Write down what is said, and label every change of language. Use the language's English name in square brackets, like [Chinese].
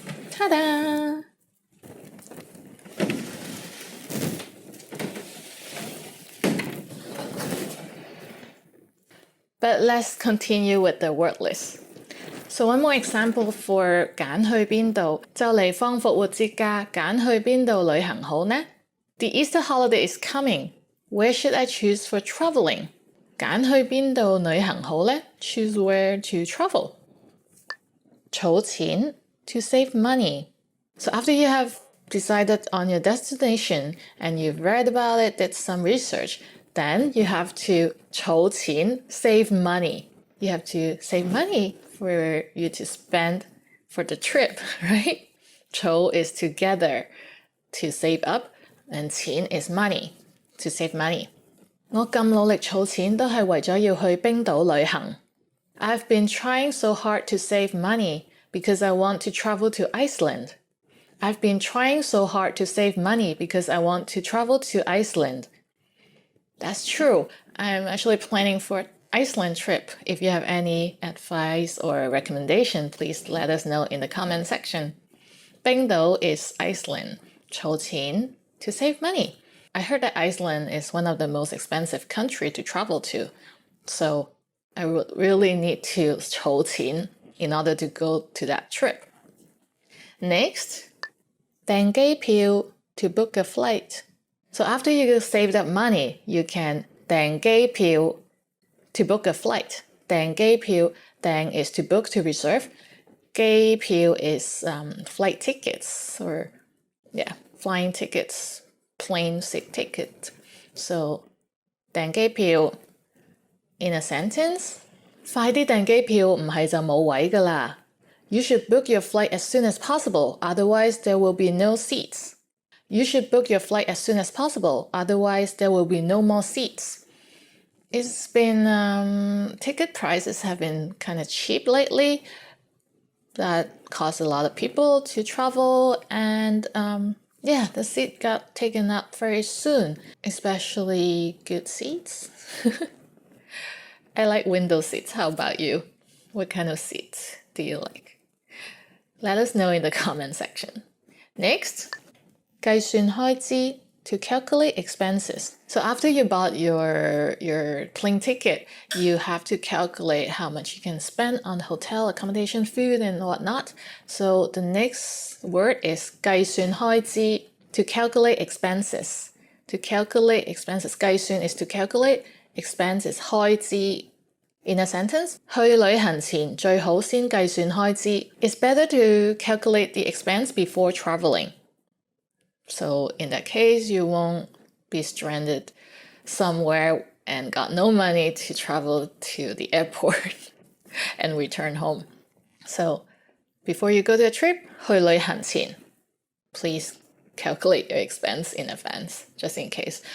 [English] Ta-da! But let's continue with the word list. So one more example for [Cantonese] 揀去邊度，就嚟放復活節假，揀去邊度旅行好呢？ [English] The Easter holiday is coming. Where should I choose for traveling? [Cantonese] 揀去邊度旅行好呢？ [English] Choose where to travel. 儲錢 to save money. So after you have decided on your destination and you've read about it, did some research, then you have to 儲錢, save money. You have to save money for you to spend for the trip, right? 儲 is together, to save up, and 錢 is money, to save money. [Cantonese] 我咁努力儲錢都係為咗要去冰島旅行. [English] I've been trying so hard to save money because I want to travel to Iceland. I've been trying so hard to save money because I want to travel to Iceland. That's true. I'm actually planning for an Iceland trip. If you have any advice or recommendation, please let us know in the comment section. 冰島 is Iceland. 儲錢 to save money. I heard that Iceland is one of the most expensive countries to travel to. So I would really need to 儲錢 in order to go to that trip. Next, 訂機票 to book a flight. So after you saved up money, you can 訂機票 to book a flight. 訂機票, 訂 is to book, to reserve. 機票 is flight tickets or flying tickets, plane seat ticket. [Cantonese] So 訂機票 [English] in a sentence, [Cantonese] 快啲訂機票唔係就冇位㗎啦. [English] You should book your flight as soon as possible, otherwise there will be no seats. You should book your flight as soon as possible, otherwise there will be no more seats. It's been, ticket prices have been kind of cheap lately. That caused a lot of people to travel, and the seat got taken up very soon, especially good seats. I like window seats. How about you? What kind of seats do you like? Let us know in the comment section. Next, 計算開支 to calculate expenses. So after you bought your plane ticket, you have to calculate how much you can spend on hotel, accommodation, food, and whatnot. So the next word is 計算開支 to calculate expenses. To calculate expenses. 計算 is to calculate, expense is 開支. In a sentence, [Cantonese] 去旅行前最好先計算開支. [English] It's better to calculate the expense before traveling. So in that case, you won't be stranded somewhere and got no money to travel to the airport and return home. So before you go to a trip, [Cantonese] 去旅行前, [English] please calculate your expense in advance, just in case.